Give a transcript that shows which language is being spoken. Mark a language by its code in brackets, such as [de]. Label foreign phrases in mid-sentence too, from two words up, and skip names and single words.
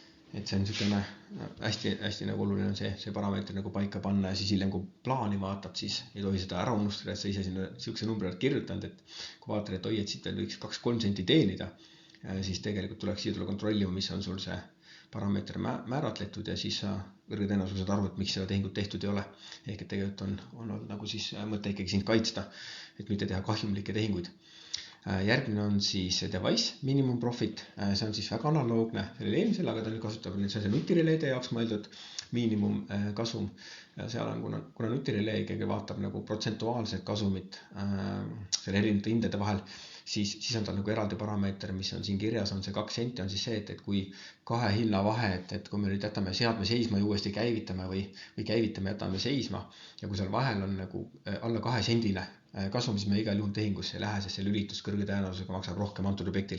[et] et see on niisugune hästi nagu oluline on see parameeter nagu paika panna ja siis hiljem, kui plaani vaatad, siis ei tohi seda ära unustada, et sa ise sinna niisuguse numbri oled kirjutanud, et kui vaatad, et oi, et siit veel võiks 2-3 senti teenida, siis tegelikult tuleks siia tulla kontrollima, mis on sul see parameeter määratletud ja siis sa kõrge tõenäosused aru, et miks seda tehingut tehtud ei ole. Ehk et tegelikult on olnud nagu siis mõte ikkagi sind kaitsta, et mitte teha kahjumlikke tehinguid. Järgmine on siis [en] device minimum profit, [et] see on siis väga analoogne sellele eelmisele, aga ta nüüd kasutab see nutireléde jaoks mõeldud miinimum kasum. Ja seal on, kuna nutirelee ikkagi vaatab nagu protsentuaalset kasumit selle erinevate hindade vahel, siis on tal nagu eraldi parameeter, mis on siin kirjas, on see 2 senti, on siis see, et kui kahe hinna vahe, et kui me nüüd jätame seadme seisma ja uuesti käivitame või käivitame, jätame seisma ja kui seal vahel on nagu alla 2 sendine kasum, siis me igal juhul tehingusse ei lähe, sest see lülitus kõrge tõenäosusega maksab rohkem antud objektil.